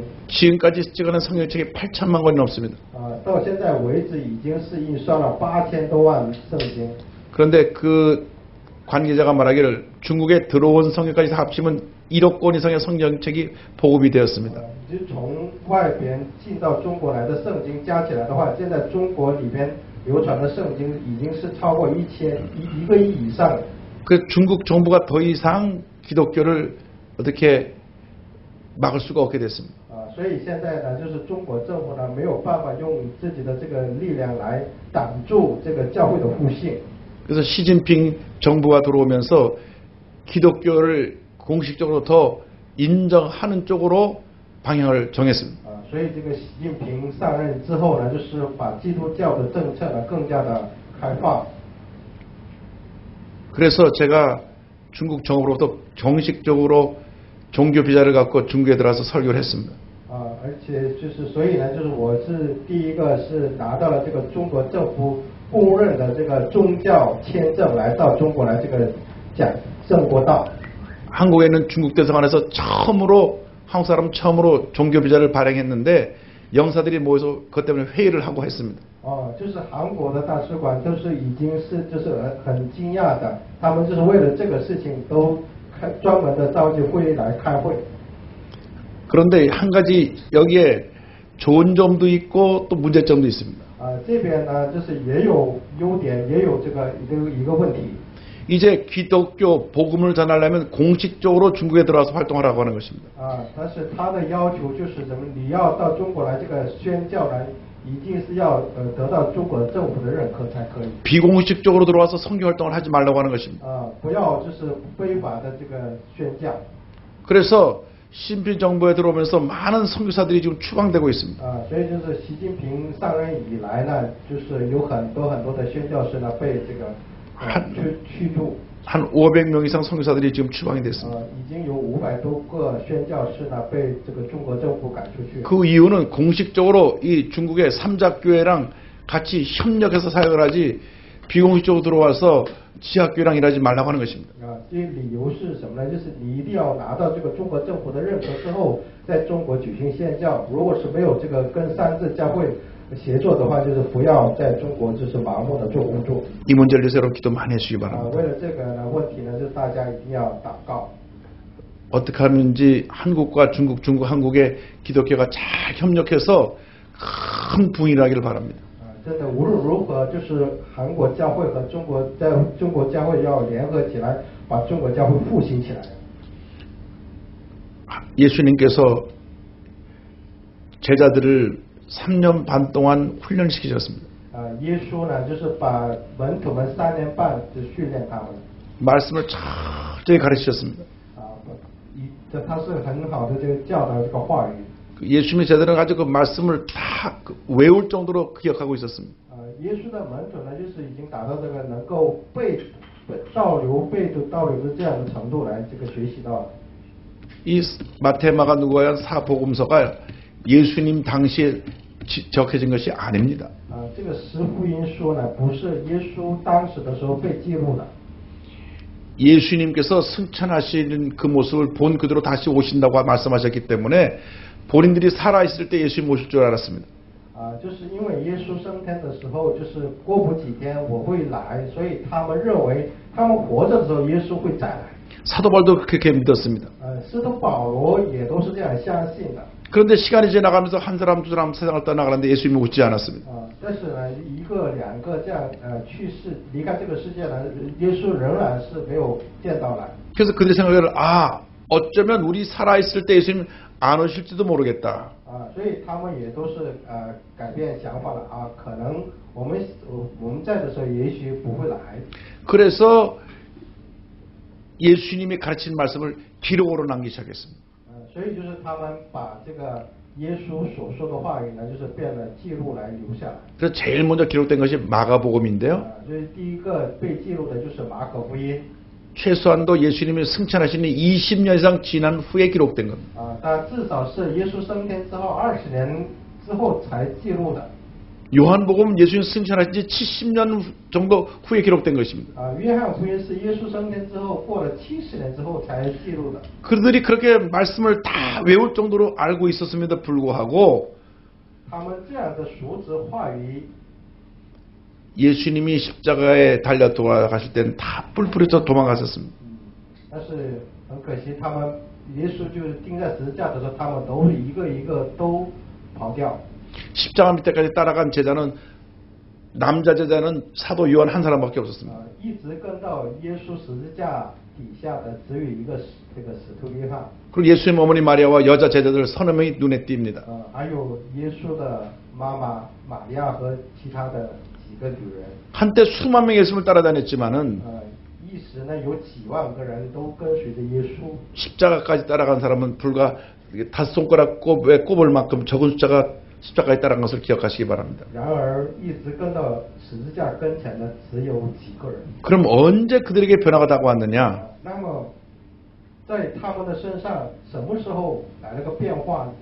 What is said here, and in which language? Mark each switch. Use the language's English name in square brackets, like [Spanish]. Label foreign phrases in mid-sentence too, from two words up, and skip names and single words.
[Korean] 지금까지 찍어낸 성경책이 8천만 권이 넘습니다. [Chinese] 到现在为止已经是印刷了8000多万圣经。 [Korean] 그런데 그 관계자가 말하기를 중국에 들어온 성경까지 다 합치면 1억 권 이상의 성경책이 보급이 되었습니다. [Chinese] 就从外边进到中国来的圣经加起来的话，现在中国里边流传的圣经已经是超过1个亿以上。 [Korean] 그 중국 정부가 더 이상 기독교를 어떻게 막을 수가 없게 됐습니다. [Chinese] 所以现在呢，就是中国政府呢没有办法用自己的这个力量来挡住这个教会的复兴。 [Korean] 그래서 시진핑 정부가 들어오면서 기독교를 공식적으로 더 인정하는 쪽으로 방향을 정했습니다. [Chinese] 所以这个习近平上任之后呢，就是把基督教的政策呢更加的开放。 [Korean] 그래서 제가 중국 정부로부터 정식적으로 종교 비자를 갖고 중국에 들어와서 설교를 했습니다. [Chinese] 而且就是所以呢，就是我是第一个是拿到了这个中国政府公认的这个宗教签证来到中国来这个讲正国道。 [Korean] 한국에는 중국 대사관에서 처음으로 한국 사람 처음으로 종교 비자를 발행했는데 영사들이 모여서 그것 때문에 회의를 하고 했습니다. [Chinese] 就是韩国的大使馆都是已经是就是很惊讶的，他们就是为了这个事情都专门的召集会议来开会。 [Korean] 그런데 한 가지 여기에 좋은 점도 있고 또 문제점도 있습니다. [Chinese] 这边呢就是也有优点，也有这个一个问题。 [Korean] 이제 기독교 복음을 전하려면 공식적으로 중국에 들어와서 활동하라고 하는 것입니다. [Chinese] 但是他的要求就是什么？你要到中国来这个宣教来，一定是要得到中国政府的认可才可以。 [Korean] 비공식적으로 들어와서 선교 활동을 하지 말라고 하는 것입니다. [Chinese] 不要就是非法的这个宣教。 [Korean] 그래서 신필 정부에 들어오면서 많은 선교사들이 지금 추방되고 있습니다. [Chinese] 所以就是习近平上任以来呢，就是有很多的宣教士呢被这个驱逐。 [Korean] 한 500명 이상 선교사들이 지금 추방이 됐습니다. [Chinese] 已经有500多个宣教士呢被这个中国政府赶出去。 [Korean] 그 이유는 공식적으로 이 중국의 삼자교회랑 같이 협력해서 사역을 하지 비공식적으로 들어와서 지하교회랑 일하지 말라고 하는 것입니다. [Chinese] 这理由是什么呢？就是你一定要拿到这个中国政府的认可之后，在中国举行宣教。如果是没有这个跟三自教会协作的话，就是不要在中国就是盲目的做工作。 [Korean] 이 문제를 위해서 여러분 기도 많이 해주시기 바랍니다. [Chinese] 为了这个呢问题呢，就是大家一定要祷告。 [Korean] 어떻게 하는지 한국과 중국, 한국의 기독교가 잘 협력해서 큰 부흥이 일어나기를 바랍니다. [Chinese] 真的无论如何，就是韩国教会和中国教会要联合起来，把中国教会复兴起来。 [Korean] 예수님께서 제자들을 3년 반 동안 훈련시키셨습니다. [Chinese] 耶稣呢，就是把门徒们3年半就训练他们。 [Korean] 말씀을 철저히 가르치셨습니다. [Chinese] 他是很好的这个教导这个话语。 [Korean] 예수님의 제자들은 아주 그 말씀을 다 외울 정도로 기억하고 있었습니다. [Chinese] 耶稣的门徒呢，就是已经达到这个能够背倒流的这样的程度来这个学习到了。 [Korean] 이 마태, 마가, 누가와 사복음서가 예수님 당시에 적혀진 것이 아닙니다. [Chinese] 这个十福音书呢，不是耶稣当时的时候被记录的。 [Korean] 예수님께서 승천하시는 그 모습을 본 그대로 다시 오신다고 말씀하셨기 때문에 본인들이 살아있을 때 예수님 오실 줄 알았습니다. [Chinese] 就是因为耶稣升天的时候，就是过不几天我会来，所以他们认为他们活着的时候耶稣会再来。 [Korean] 사도 바울도 그렇게 믿었습니다. [Chinese] 使徒保罗也都是这样相信的。 [Korean] 그런데 시간이 지나가면서 한 사람 두 사람 세상을 떠나가는데 예수님이 오지 않았습니다. [Chinese] 但是呢，一个两个这样去世离开这个世界呢，耶稣仍然是没有见到来。 [Korean] 그래서 그들의 생각을 어쩌면 우리 살아있을 때 예수님 안 오실지도 모르겠다. [Chinese] 所以他们也都是改变想法了可能我们在的时候也许不会来。 [Korean] 그래서 예수님이 가르친 말씀을 기록으로 남기기 시작했습니다. [Chinese] 所以就是他们把这个耶稣所说的话语呢，就是变了记录来留下来。 [Korean] 그래서 제일 먼저 기록된 것이 마가복음인데요. [Chinese] 所以第一个被记录的就是马可福音。 [Korean] 최소한도 예수님이 승천하시는 20년 이상 지난 후에 기록된 겁니다. [Chinese] 但至少是耶稣升天之后20年之后才记录的。 [Korean] 요한복음 예수님 승천하신 지 70년 정도 후에 기록된 것입니다. [Chinese] 约翰福音是耶稣升天之后过了70年之后才记录的。 [Korean] 그들이 그렇게 말씀을 다 외울 정도로 알고 있었음에도 불구하고 [Chinese] 他们这样的熟知话语 [Korean] 예수님이 십자가에 달려 돌아가실 때는 다 뿔뿔이서 도망가셨습니다. [Chinese] 但是很可惜，他们耶稣就是钉在十字架的时候，他们都是一个一个都跑掉。 [Korean] 십자가 밑에까지 따라간 제자는 남자 제자는 사도 요한 한 사람밖에 없었습니다. [Chinese] 一直跟到耶稣十字架底下的只有一个这个使徒约翰。 [Korean] 그리고 예수님 어머니 마리아와 여자 제자들 서너 명이 눈에 띕니다. [Chinese] 还有耶稣的妈妈玛利亚和其他的几个女人。 [Korean] 한때 수만 명이 예수님을 따라다녔지만은 [Chinese] 一时呢有几万个人都跟随着耶稣。 [Korean] 십자가까지 따라간 사람은 불과 5손가락 꼽을 만큼 적은 숫자가 십자가에 따른 것을 기억하시기 바랍니다. [Chinese] 然而一直跟到十字架跟前的只有几个人。 [Korean] 그럼 언제 그들에게 변화가 다가왔느냐? [Chinese] 那么在他们的身上什么时候来了个变化呢？